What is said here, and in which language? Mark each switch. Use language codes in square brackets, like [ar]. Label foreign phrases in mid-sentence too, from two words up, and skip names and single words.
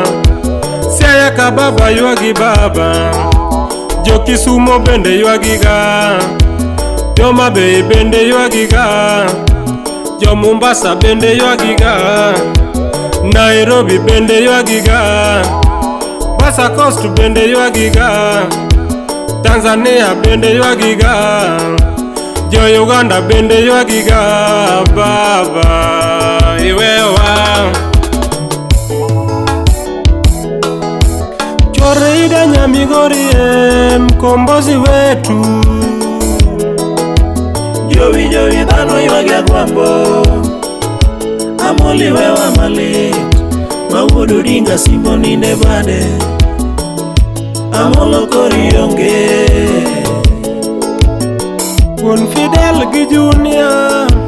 [luo] Siaya ka baba ywagi baba, jo Kisumo bende ywagi ga, jo Homa Bay bende ywagi ga, jo Mombasa bende ywagi ga, Nairobi bende ywagi ga, West Coast bende ywagi ga, Tanzania bende ywagi ga, jo Uganda bende ywagi ga. Baba iwewa chore ida Nyamigori [sw] mkombozi wetu. [luo] Jowi dhano ywage gwambo, Amolli wewa malit, Mawuodo Odinga simbo ninde bade, Amollo kori onge. Wuon Fidel gi Junior.